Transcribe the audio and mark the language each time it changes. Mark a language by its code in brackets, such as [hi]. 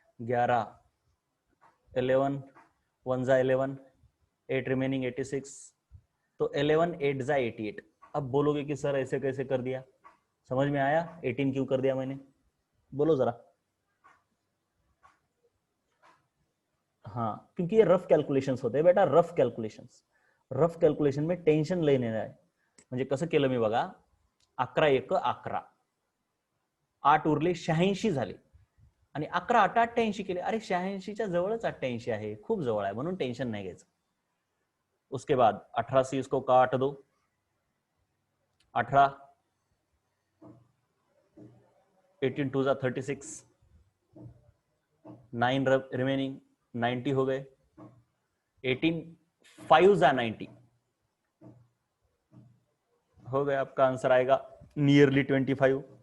[hi] 11, 11, 1 जा 11, 8 रिमेनिंग 86, तो 11 8 जा 88। अब बोलोगे कि सर ऐसे कैसे कर दिया, समझ में आया 18 क्यों कर दिया मैंने, बोलो जरा। हाँ, क्योंकि ये रफ कैल्क्युलेशन्स होते बेटा, रफ कैल्क्युलेशन्स। रफ कैल्क्युलेशन में [mr] टेन्शन लेणे नाही, म्हणजे कसं केलं मी बघा, 11 1 11, 8 उरले 86 झाले, आणि 11 8 88 केले, अरे 86च्या जवळच 88 आहे, खूप जवळ आहे, म्हणून टेन्शन नाही घ्यायचं। [hi] उसके बाद 18 से इसको काट दो, 18, 18 2 जा 36, 9 रिमेनिंग 90 हो गए, 18 5 जा 90 हो गया, आपका आंसर आएगा नियरली 25।